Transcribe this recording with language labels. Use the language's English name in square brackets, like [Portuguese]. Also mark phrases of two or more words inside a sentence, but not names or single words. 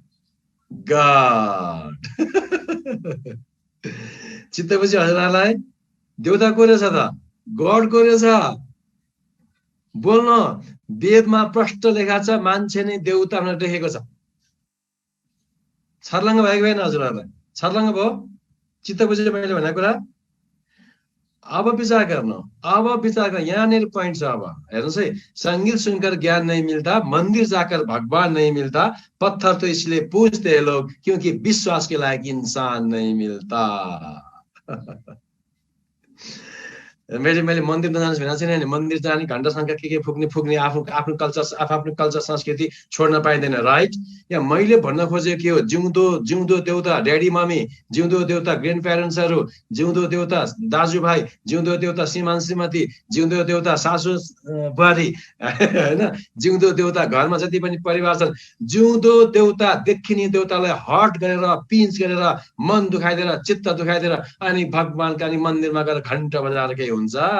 [Nepali] गॉड चित्त बुझ्यो हजुरलाई देवता को रहेछ त गॉड को रहेछ बोल्न वेदमा प्रष्ट लेखा छ मान्छे नै देवता भनेर लेखेको छ छर्लङ्ग भएको भएन हजुरहरूलाई छर्लङ्ग भयो चित्त बुझ्यो मैले भनेको कुरा अब विचार गर्नु यहाँनिर पॉइंट छ अब हेर्नुस् है [Hindi] संगीत सुनकर ज्ञान नहीं मिलता मंदिर जाकर भगवान नहीं मिलता पत्थर तो इसलिए पूजते हैं लोग क्योंकि विश्वास के लायक इंसान नहीं मिलता [Nepali] मैले मन्दिर नजानुहोस् भनेको छैन नि मन्दिर जाने घण्टा शङ्का के फुक्ने आफ्नो कल्चर संस्कृति छोड्न पाइँदैन राइट यहाँ मैले भन्न खोजेको के हो जिउँदो देउता [English] daddy mummy [Nepali] जिउँदो देउता ग्रेन्ड प्यारेन्ट्सहरू जिउँदो देउता दाजुभाइ जिउँदो देउता श्रीमान श्रीमती जिउँदो देउता सासु बुहारी हैन जिउँदो देउता घरमा जति पनि परिवार छन् जिउँदो देउता देखिने देउतालाई हट गरेर पिन्च गरेर मन दुखाइदिएर चित्त दुखाइदिएर अनि भगवानका नि मन्दिरमा गएर घण्टा बजाएर के हुन्छ